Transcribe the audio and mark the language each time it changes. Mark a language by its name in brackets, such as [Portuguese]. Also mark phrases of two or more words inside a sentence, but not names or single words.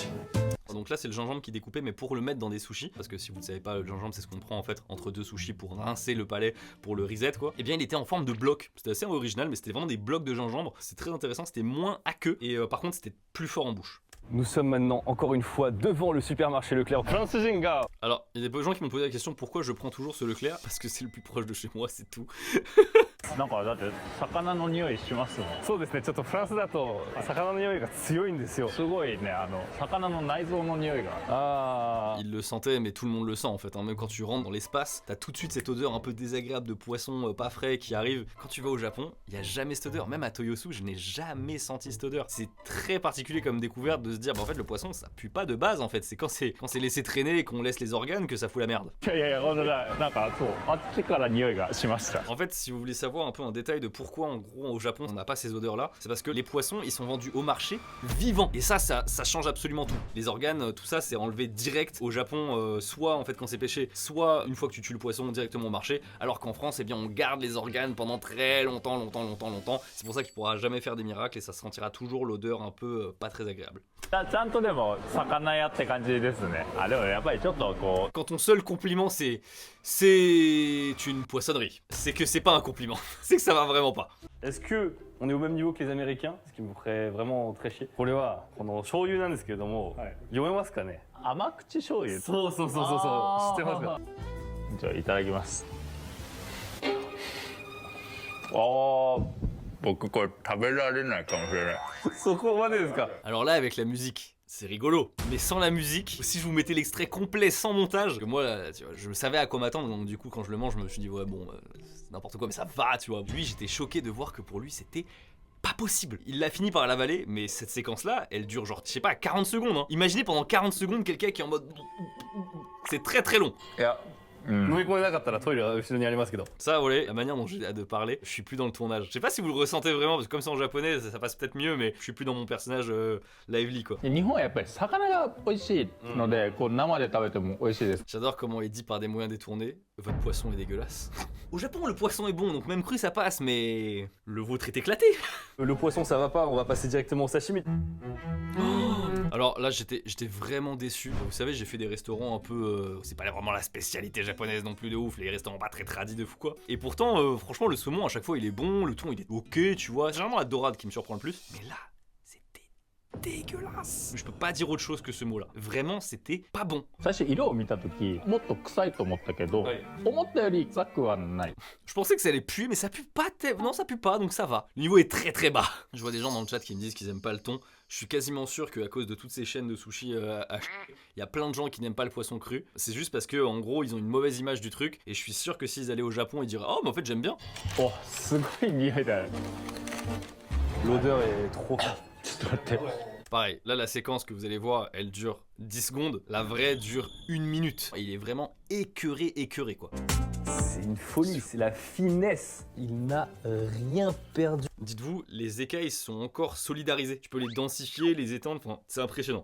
[French] Donc là c'est le gingembre qui est découpé, mais pour le mettre dans des sushis, parce que si vous ne savez pas, le gingembre c'est ce qu'on prend en fait entre deux sushis pour rincer le palais, pour le reset quoi. Et bien il était en forme de bloc. C'était assez original, mais c'était vraiment des blocs de gingembre. C'est très intéressant, c'était moins aqueux et par contre c'était plus fort en bouche. Nous sommes maintenant encore une fois devant le supermarché Leclerc. Alors, il y a des gens qui m'ont posé la question pourquoi je prends toujours ce Leclerc, parce que c'est le plus proche de chez moi, c'est tout. [Japanese] なんかだって魚の匂いしますもん。そうですね、ちょっとフランスだと魚の匂いが強いんですよ。すごいね、魚の内臓の匂いが。あー。 [French] Il le sentait, mais tout le monde le sent en fait. Hein. Même quand tu rentres dans l'espace, t'as tout de suite cette odeur un peu désagréable de poisson pas frais qui arrive. Quand tu vas au Japon, il y a jamais cette odeur. Même à Toyosu, je n'ai jamais senti cette odeur. C'est très particulier comme découverte de se dire, bah en fait le poisson ça pue pas de base en fait. C'est quand c'est laissé traîner et qu'on laisse les organes que ça fout la merde. [Japanese] いやいや、ほんとだ。なんかそう、あっちから匂いがしました。 [French] En fait, si vous voulez savoir un peu un détail de pourquoi en gros au Japon on n'a pas ces odeurs là, c'est parce que les poissons ils sont vendus au marché vivants. Et ça change absolument tout. Les organes, tout ça c'est enlevé direct au Japon, soit en fait quand c'est pêché, soit une fois que tu tues le poisson directement au marché. Alors qu'en France, eh bien on garde les organes pendant très longtemps. C'est pour ça qu'il pourra jamais faire des miracles et ça sentira toujours l'odeur un peu pas très agréable. [Japanese] ちゃんとでも魚屋って感じですね。あ、でもやっぱりちょっとこう。 [French] Quand ton seul compliment c'est une poissonnerie, c'est que c'est pas un compliment, c'est que ça va vraiment pas. Est-ce que on est au même niveau que les Américains? Ce qui me ferait vraiment très chier. [Japanese] これはこの醤油なんですけれども、読めますかね？甘口醤油。そうそう知ってますか？じゃあいただきます。ああ、僕これ食べられないかもしれない。そこまでですか？ [French] Alors là avec la musique, c'est rigolo, mais sans la musique, si je vous mettais l'extrait complet sans montage, parce que moi là, tu vois, je savais à quoi m'attendre, donc du coup quand je le mange je me suis dit ouais bon, c'est n'importe quoi mais ça va tu vois. Lui j'étais choqué de voir que pour lui c'était pas possible. Il l'a fini par l'avaler, mais cette séquence là, elle dure genre, je sais pas, 40 secondes hein. Imaginez pendant 40 secondes quelqu'un qui est en mode... C'est très très long. [Japanese] いや、飲み込めなかったらトイレは後ろにありますけど。 [French] Ça, voilà, la manière dont j'ai de parler, je suis plus dans le tournage. Je sais pas si vous le ressentez vraiment, parce que comme c'est en japonais, ça passe peut-être mieux, mais je suis plus dans mon personnage lively quoi. [Japanese] 日本はやっぱり魚が美味しいので、こう生で食べても美味しいです。 [French] J'adore comment il dit par des moyens détournés, votre poisson est dégueulasse. Au Japon, le poisson est bon, donc même cru ça passe, mais le vôtre est éclaté. Le poisson ça va pas, on va passer directement au sashimi. Alors là j'étais vraiment déçu. Vous savez j'ai fait des restaurants un peu... c'est pas vraiment la spécialité japonaise non plus de ouf, les restaurants pas très tradis de fou quoi. Et pourtant franchement le saumon à chaque fois il est bon, le thon il est ok tu vois. C'est vraiment la dorade qui me surprend le plus. Mais là c'était dégueulasse. Je peux pas dire autre chose que ce mot là. Vraiment c'était pas bon. [Japanese] 最初色を見た時もっと臭いと思ったけど、思ったより臭くはない。 [French] Je pensais que ça allait puer mais ça pue pas non ça pue pas donc ça va. Le niveau est très très bas. Je vois des gens dans le chat qui me disent qu'ils aiment pas le thon. Je suis quasiment sûr qu'à cause de toutes ces chaînes de sushi il y a plein de gens qui n'aiment pas le poisson cru. C'est juste parce que en gros ils ont une mauvaise image du truc. Et je suis sûr que s'ils allaient au Japon ils diraient oh mais en fait j'aime bien. [Japanese] お、すごい匂いだよ。 [French] L'odeur est trop... [Japanese] ちょっと待って。 [French] Pareil, là la séquence que vous allez voir, elle dure 10 secondes, la vraie dure 1 minute. Il est vraiment écœuré quoi. C'est une folie, c'est la finesse. Il n'a rien perdu. Dites-vous, les écailles sont encore solidarisées. Tu peux les densifier, les étendre, enfin, c'est impressionnant.